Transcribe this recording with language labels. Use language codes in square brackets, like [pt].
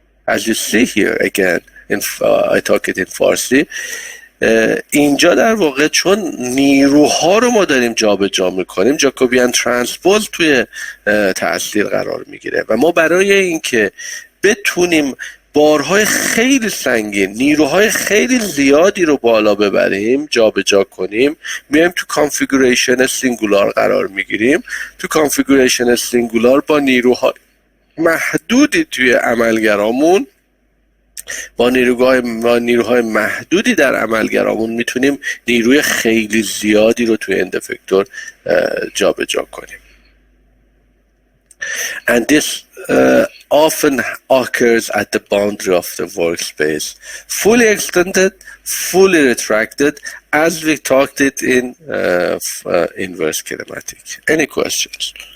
[en] As you see here again, I talk it in Farsi. [fa] اینجا در واقع چون نیروها رو ما داریم جابجا میکنیم، جاکوبیان ترانسپوز توی تأثیر قرار میگیره و ما برای اینکه بتونیم بارهای خیلی سنگین، نیروهای خیلی زیادی رو بالا ببریم، جابجا کنیم، میایم تو کانفیگوریشن سینگولار قرار میگیریم. تو کانفیگوریشن سینگولار با نیروهای محدودی توی عملگرامون، با نیروهای محدودی در عملگرامون میتونیم نیروی خیلی زیادی رو توی اند افکتور جابجا کنیم. [en] And this often occurs at the boundary of the workspace, fully extended, fully retracted, as we talked it in inverse kinematic. Any questions?